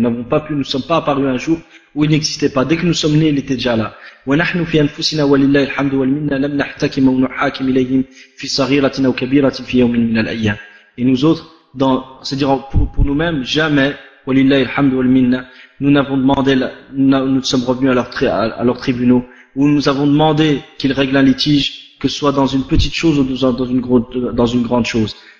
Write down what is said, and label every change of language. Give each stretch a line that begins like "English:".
French: Nous ne sommes pas apparus un jour où il n'existait pas. Dès que nous sommes nés, il était déjà là.
Arabic: ونحن في أنفسنا ولله الحمد والمنة لم نحتكم ونحاكم إليهم في صغيرة أو كبيرة في يوم من الأيام.
French: Et nous autres, c'est-à-dire pour nous-mêmes, jamais,
Arabic: ولله الحمد والمنة,
French: nous sommes revenus à leur tribunaux, où nous avons demandé qu'ils règlent un litige, que ce soit dans une petite chose ou dans une grande chose.